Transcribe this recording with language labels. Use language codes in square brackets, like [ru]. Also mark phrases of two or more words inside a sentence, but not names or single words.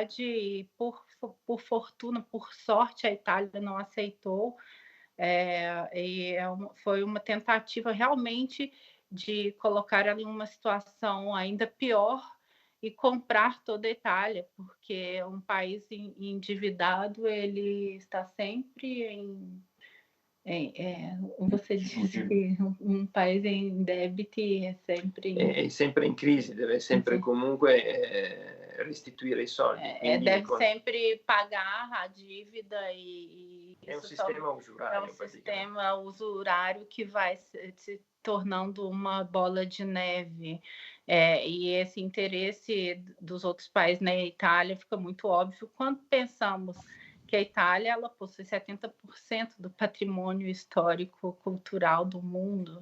[pt] e por fortuna, por sorte, a Itália não aceitou, Foi uma tentativa realmente de colocar ali uma situação ainda pior e comprar toda a Itália, porque um país endividado, ele está sempre você disse que um país em débito é [it] sempre in crisi, deve sempre comunque restituire i soldi. [pt] Deve sempre pagar a dívida é um sistema usurário. É um sistema usurário que vai se tornando uma bola de neve. E esse interesse dos outros países na Itália fica muito óbvio quando pensamos que a Itália ela possui 70% do patrimônio histórico-cultural do mundo.